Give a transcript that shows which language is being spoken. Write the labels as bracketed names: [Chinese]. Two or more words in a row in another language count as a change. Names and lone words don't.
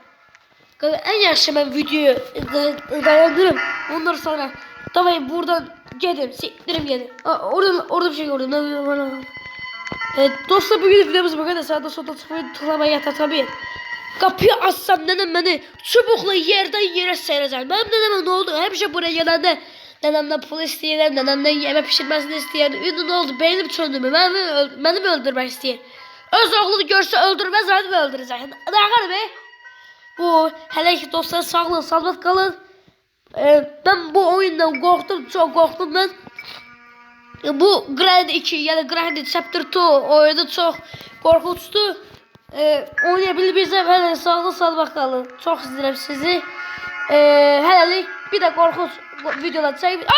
[Turkish] En yaşlı ben videoyu dayandırırım. Ondan sonra tabii buradan geldim. Siktirim geldim. Orada bir şey gördüm. Dostlar bugün videomuz bu kadar. Sağda solda tıklamayı tabii. [Azerbaijani] Qapıyı açsam nənəm məni çubuqla yerdən yerə sərəcək. Mənim nənəmə nə oldu? Həmişə buraya gələndə nənəmdən pul istəyirəm, nənəmdən yemək bişirməsini istəyirəm. İndi nə oldu? Beynim çöndürmür. Məni mi öldürmək istəyir? Öz oğlunu görsə öldürməz, məni mi öldürəcək? Nə qədər be? Bu hələ ki dostlar sağlıq, salamat qalın. [Turkish] Ben bu oyundan korktum, çok korktum ben. Bu Grind 2 yani Grind Chapter 2 oyunu çok korkunçtu. Oynayabilirsem hele sağlık salamat kalın. Çok izlerim sizi. Hələlik bir de korkunç videolar çekip